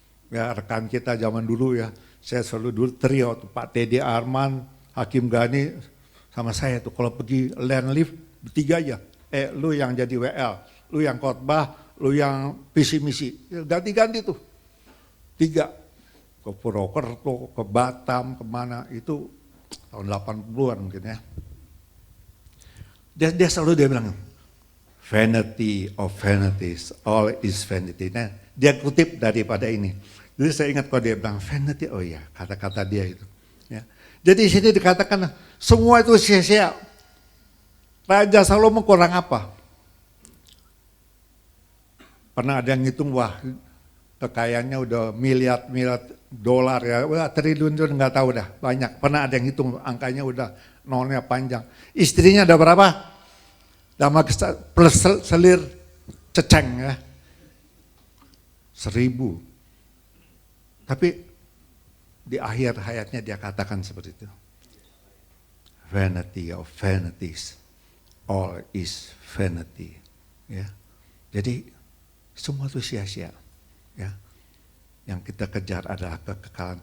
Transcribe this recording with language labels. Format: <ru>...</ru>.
<id>Ya, rekan kita zaman dulu ya, saya selalu dulu trio tuh, Pak Teddy Arman, Hakim Gani, sama saya tuh kalau pergi land lift bertiga aja. Lu yang jadi WL, lu yang khotbah, lu yang visi misi, ganti-ganti tuh. 3, ke Purwokerto, ke Batam, kemana, itu tahun 80-an mungkin ya. Dia selalu dia bilang,</id> <en>vanity of vanities, all is vanity.</en> <id>Nah, dia kutip daripada ini. Jadi saya ingat kalau dia bilang vanity, oh iya, kata-kata dia itu. Ya. Jadi di sini dikatakan semua itu sia-sia. Raja Salomo kurang apa? Pernah ada yang ngitung, wah kekayaannya udah miliar dolar ya, wah triliun nggak tahu dah, banyak. Pernah ada yang hitung angkanya udah nolnya panjang. Istrinya ada berapa? Sama plus selir ceceng ya, 1000. Tapi di akhir hayatnya dia katakan seperti itu.</id> <en>Vanity of vanities, all is vanity.</en> <id>Ya, jadi semua itu sia-sia. Ya, yang kita kejar adalah kekekalan.</id>